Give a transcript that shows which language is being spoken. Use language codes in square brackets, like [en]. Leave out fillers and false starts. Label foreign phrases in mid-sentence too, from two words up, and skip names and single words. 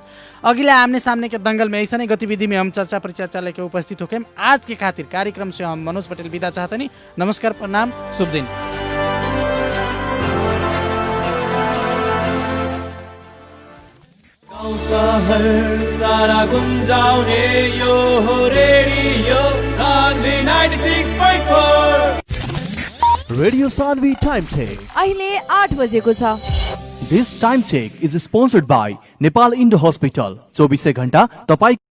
[bho] अगला आमने सामने के दंगल में ऐसा नहीं गतिविधि में हम चर्चा परिचर्चा लेके उपस्थित होके आज के खातिर कार्यक्रम से हम मनोज पटेल विदा चाहतनी। नमस्कार, प्रणाम, शुभ दिन। [ne] शहर सारा गुंजाउने यो हो रेडियो सान्वी 96.4 रेडियो सान्वी [en] time check [ne] अहिले 8 बजेको छ। [en] This time check is sponsored by Nepal Indo Hospital. [ne] 24 घण्टा तपाईँ